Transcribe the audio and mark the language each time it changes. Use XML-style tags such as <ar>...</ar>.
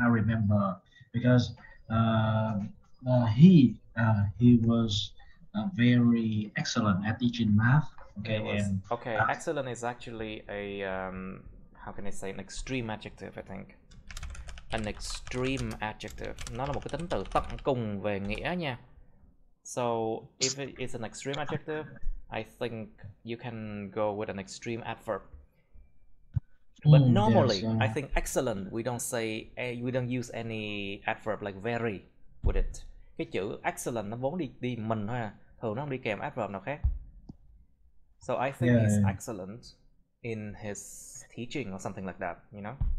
<en>I remember because uh, he was very excellent at teaching math. Okay, It was and okay. Excellent is actually a how can I say, an extreme adjective, I think. An extreme adjective.</en> <vi>Nó là một cái tính từ tận cùng về nghĩa nha.</vi> <en>So if it is an extreme adjective, I think you can go with an extreme adverb. But normally, yes, I think excellent, we don't use any adverb like very with it.</en> <vi>Cái chữ excellent nó vốn đi mình thôi à. Thường nó không đi kèm adverb nào khác.</vi> <en>So I think he's excellent in his teaching or something like that, you know?</en>